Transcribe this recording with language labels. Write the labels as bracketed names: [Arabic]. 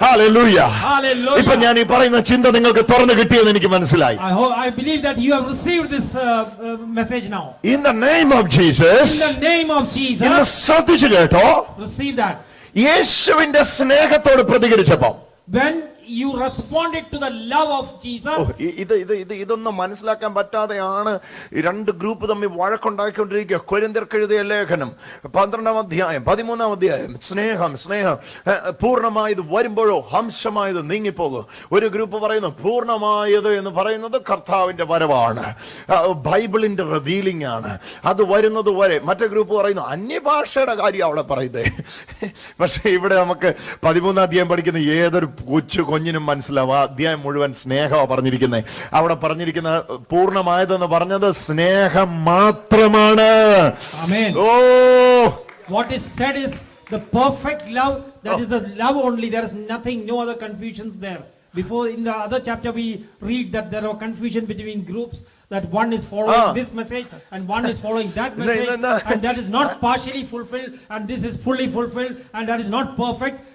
[Malayalam] Hallelujah. [English] Hallelujah. [Malayalam] ഇപ്പൊ ഞാൻ ഈ പറയുന്ന ചിന്ത നിങ്ങൾക്ക് തുറന്നു കിട്ടിയെന്ന് എനിക്ക് മനസ്സിലായി. [English] I believe that you have received this message now. In the name of Jesus. In the name of Jesus. [Malayalam] ഇന്ന് ശ്രദ്ധിച്ചു കേട്ടോ. [English] Receive that. [Malayalam] യേശുവിന്റെ സ്നേഹത്തോട് പ്രതികരിച്ചപ്പോ, [English] When you responded to the love of Jesus. [Malayalam] ഇതൊന്നും മനസ്സിലാക്കാൻ പറ്റാതെയാണ് രണ്ട് ഗ്രൂപ്പ് തമ്മിൽ വഴക്കുണ്ടാക്കിക്കൊണ്ടിരിക്കുക. കൊരിന്ത്യർക്ക് എഴുതിയ ലേഖനം 12-ാം അധ്യായം 13-ാം അധ്യായം. സ്നേഹം സ്നേഹം പൂർണ്ണമായത് വരുമ്പോഴോ ഹംസമായത് നീങ്ങിപ്പോകും. ഒരു ഗ്രൂപ്പ് പറയുന്നു പൂർണ്ണമായത് എന്ന് പറയുന്നത് കർത്താവിന്റെ വരവാണ്, ബൈബിളിന്റെ റിവീലിംഗ് ആണ്, അത് വരുന്നത് വരെ. മറ്റേ ഗ്രൂപ്പ് പറയുന്നു അന്യഭാഷയുടെ കാര്യം അവിടെ പറയുന്നത്. പക്ഷെ ഇവിടെ നമുക്ക് 13-ാം അധ്യായം പഠിക്കുന്ന ഏതൊരു കുഞ്ഞിനും മനസ്സിലാവും. അധ്യായം മുഴുവൻ സ്നേഹമാണ് പറഞ്ഞിരിക്കുന്നത്. അവിടെ പറഞ്ഞിരിക്കുന്ന പൂർണ്ണമായതെന്ന് പറഞ്ഞത് സ്നേഹം മാത്രമാണ്. ഓ, [English] what is said is the perfect love. That is the love only. There is nothing, no other confusions there. Before in the other chapter we read that there are confusion between groups, that one is following this message and one is following that message, and that is not partially fulfilled and this is fully fulfilled and that is not perfect.